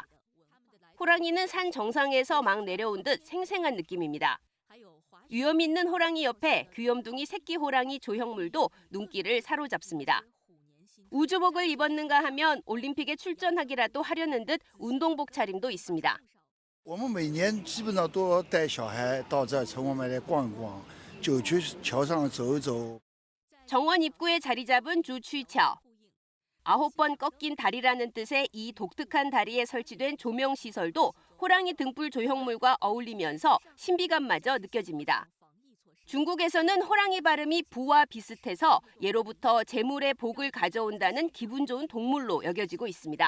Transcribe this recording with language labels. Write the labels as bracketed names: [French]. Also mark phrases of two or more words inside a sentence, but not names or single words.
[Korean] 호랑이는 산 정상에서 막 내려온 듯 생생한 느낌입니다. 위험 있는 호랑이 옆에 귀염둥이 새끼 호랑이 조형물도 눈길을 사로잡습니다. 우주복을 입었는가 하면 올림픽에 출전하기라도 하려는 듯 운동복 차림도 있습니다. [Chinese] 我们每年基本上都要带小孩到这城隍庙来逛一逛，就去桥上走一走。 [Korean] 정원 입구에 자리 잡은 주취처. 9번 꺾인 다리라는 뜻의 이 독특한 다리에 설치된 조명 시설도 호랑이 등불 조형물과 어울리면서 신비감마저 느껴집니다. 중국에서는 호랑이 발음이 부와 비슷해서 예로부터 재물의 복을 가져온다는 기분 좋은 동물로 여겨지고 있습니다.